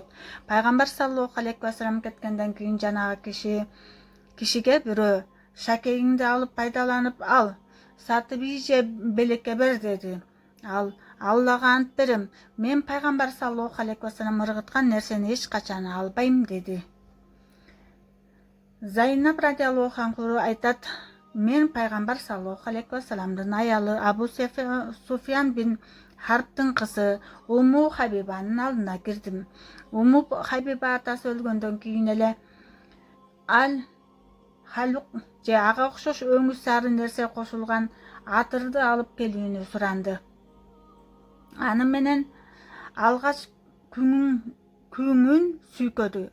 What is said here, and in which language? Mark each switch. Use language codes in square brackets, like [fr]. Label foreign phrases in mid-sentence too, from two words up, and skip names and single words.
[ky] Пайгамбар [ar] صلى الله عليه وسلم [ky] кеткенден кийин жанагы кишиге бирөө: шакегиңди алып пайдаланып ал, сатып ий же белекке бер деди. Ал: Аллага ант берем, мен пайгамбар [ar] صلى الله عليه وسلم [ky] ыргыткан нерсени эч качан албайм деди. Зайнаб [ar] رضي الله عنه [ky] айтат: мен пайгамбар [ar] صلى الله عليه وسلم [ky] аялы Абу Суфиян бин Харптын кызы Умму Хабибанын алдына кирдим. Умму Хабиба атасы өлгөндөн кийин эле халук же ага окшош өңү сары нерсе кошулган атырды алып келүүнү суранды. Аны менен алгач күңүн сүйкөдү.